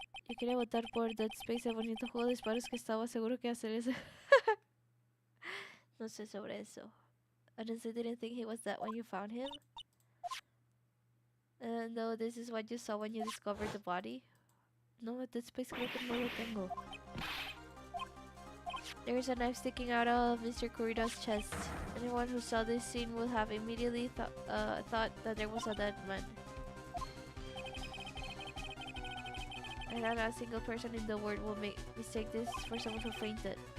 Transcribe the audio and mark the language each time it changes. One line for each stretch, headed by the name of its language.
Spanish: Yo quería votar por Dead Space, el bonito juego de disparos que estaba seguro que hacer eso. No sé sobre eso.
English: Honestly, didn't think he was that when you found him. No, this is what you saw when you discovered the body.
Spanish: No, Dead Space creo que no lo tengo.
English: There's a knife sticking out of Mr. Kurida's chest. Anyone who saw this scene would have immediately thought that there was a dead man. And not a single person in the world will mistake this for someone who fainted.